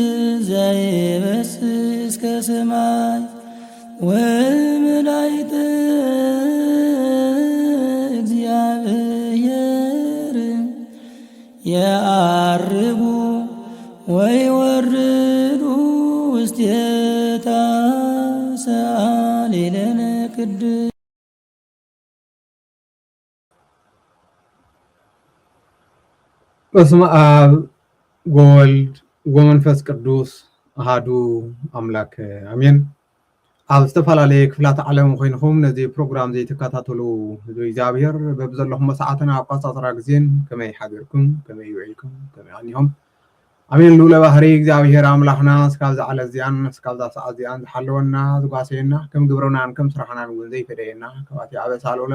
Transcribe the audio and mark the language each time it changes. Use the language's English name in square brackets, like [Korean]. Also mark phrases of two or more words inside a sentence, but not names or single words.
[Geez] ዘይበስስ ከሰማይ ወመላእክተ እግዚአብሔር የዐርጉ ወይወርዱ ውስቴታ ሰአሊ ለነ ቅድስት በስመ አብ ወወልድ ወመንፈስ ቅዱስ አሐዱ አምላክ አሜን። [Tigrinya] ኣብ ዝተፈላለየ ክፍላት ዓለም ኮይንኩም ነዚ ፕሮግራም ዘይተከታተሉ እግዚአብሔር በብዘለኩም ሰዓትን ኣቆፃፅራ ግዜን ከመይ ሓቢርኩም ከመይ ውዒልኩም ከመይ ኣኒሆም ኣሜን። ልኡለ ባህሪ እግዚአብሔር ኣምላኽና እስካብ ዝዓለ እዚኣን እስካብ ዛ ሰዓት እዚኣን ዝሓለወና ዝጓሰየና ከም ግብርናን ከም ስራሕናን እውን ዘይፈደየና ካብኣትዩ ዓበሳ ልኡለ